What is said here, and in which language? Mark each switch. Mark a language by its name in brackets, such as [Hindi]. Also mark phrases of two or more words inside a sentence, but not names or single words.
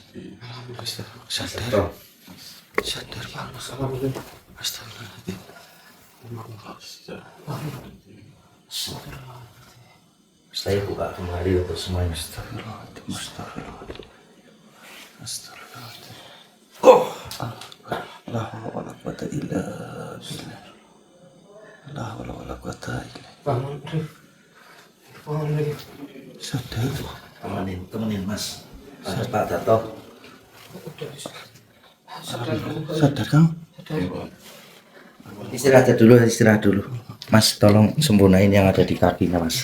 [Indonesian] Sadar. Sadar, Pak. Alhamdulillah. Astagfirullahaladzim. Saya buka kembali untuk semuanya. [Arabic] أستغفر الله العظيم. أستغفر الله العظيم. أستغفر الله العظيم. لا حول ولا قوة إلا بالله. لا حول ولا قوة إلا. [Indonesian] Bangun, Rif. Bangun, Rif. Sadar. Temenin Mas. Ada Pak Darto. Sadar, Kang. Istirahat dulu. Mas, tolong sempurnain yang ada di kakinya Mas.